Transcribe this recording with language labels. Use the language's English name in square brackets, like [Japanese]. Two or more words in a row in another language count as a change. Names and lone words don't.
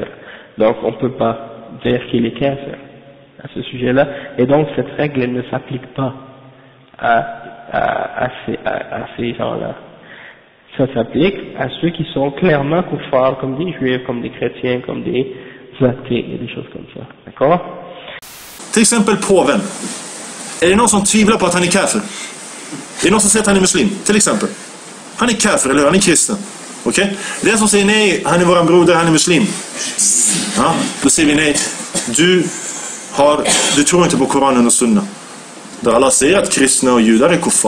[French] Donc on ne peut pas dire qu'il est kafir à ce sujet-là, et donc cette règle elle ne s'applique pas à ces gens-là. Ça s'applique à ceux qui sont clairement koufars, comme des juifs, comme des chrétiens, comme des athées, et des choses comme ça. D'accord? [Swedish] Till exempel påven. Är det någon som tvivlar på att han är kafir? Är det någon som säger att han är muslim? Till exempel. Han är kafir, eller han är kristen. Okej? Okay? Den som säger nej, han är våran broder, han är muslim. Ja, då säger vi nej. Du tror inte på Koranen och Sunna. Där alla säger att kristna och judar är kuffar.